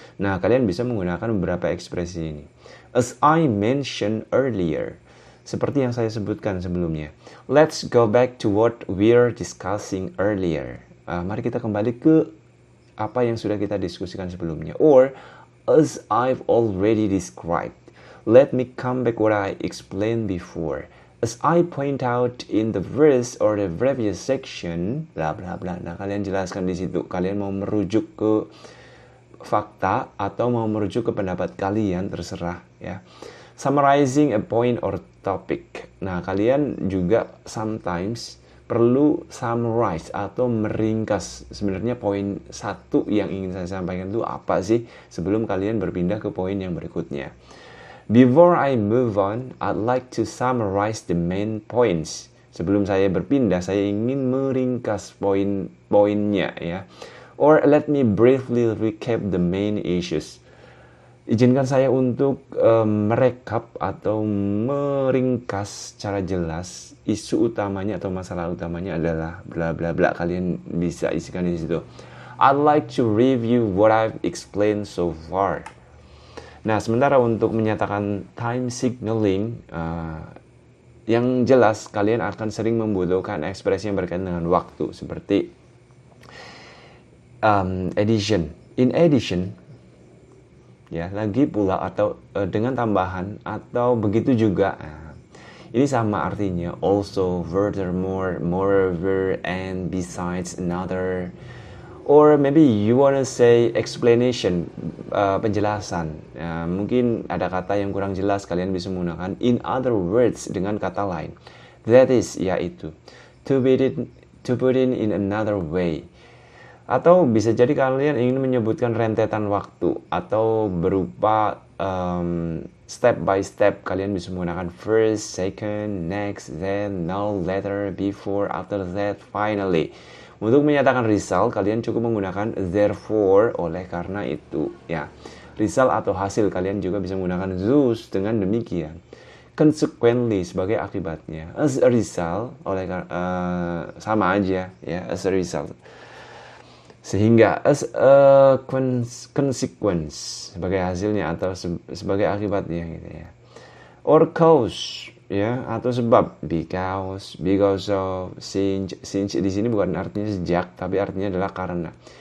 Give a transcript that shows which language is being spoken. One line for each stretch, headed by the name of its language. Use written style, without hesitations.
Indonesian: Nah, kalian bisa menggunakan beberapa ekspresi ini.
English: As I mentioned earlier,
Indonesian: seperti yang saya sebutkan sebelumnya.
English: Let's go back to what we're discussing earlier.
Indonesian: Mari kita kembali ke apa yang sudah kita diskusikan sebelumnya.
English: Or, as I've already described, let me come back what I explained before. As I point out in the verse or the previous section, bla bla bla.
Indonesian: Nah, kalian jelaskan di situ. Kalian mau merujuk ke fakta atau mau merujuk ke pendapat kalian, terserah ya.
English: Summarizing a point or topic.
Indonesian: Nah, kalian juga sometimes perlu summarize atau meringkas sebenarnya poin satu yang ingin saya sampaikan itu apa sih sebelum kalian berpindah ke poin yang berikutnya.
English: Before I move on, I'd like to summarize the main points.
Indonesian: Sebelum saya berpindah, saya ingin meringkas poin-poinnya ya.
English: Or let me briefly recap the main issues.
Indonesian: Izinkan saya untuk merekap atau meringkas secara jelas isu utamanya atau masalah utamanya adalah bla bla bla. Kalian bisa isikan di situ.
English: I'd like to review what I've explained so far.
Indonesian: Nah, sementara untuk menyatakan time signaling, yang jelas kalian akan sering membutuhkan ekspresi yang berkaitan dengan waktu, seperti addition.
English: In addition,
Indonesian: ya, lagi pula atau dengan tambahan atau begitu juga. Nah, ini sama artinya,
English: also, furthermore, moreover, and besides, another. Or maybe you wanna say explanation, penjelasan.
Indonesian: Ya, mungkin ada kata yang kurang jelas, kalian bisa menggunakan
English: in other words
Indonesian: dengan kata lain.
English: That is, yaitu. To put in another way.
Indonesian: Atau bisa jadi kalian ingin menyebutkan rentetan waktu atau berupa step by step. Kalian bisa menggunakan
English: first, second, next, then, now, later, before, after that, finally.
Indonesian: Untuk menyatakan result, kalian cukup menggunakan therefore, oleh karena itu. Ya, result atau hasil, kalian juga bisa menggunakan thus dengan demikian. Consequently, sebagai akibatnya.
English: As a result,
Indonesian: sama aja ya,
English: as a result.
Indonesian: Sehingga
English: as a consequence,
Indonesian: sebagai hasilnya atau sebagai akibatnya gitu ya. Or cause, ya, atau sebab,
English: because of,
Indonesian: since di sini bukan artinya sejak, tapi artinya adalah karena.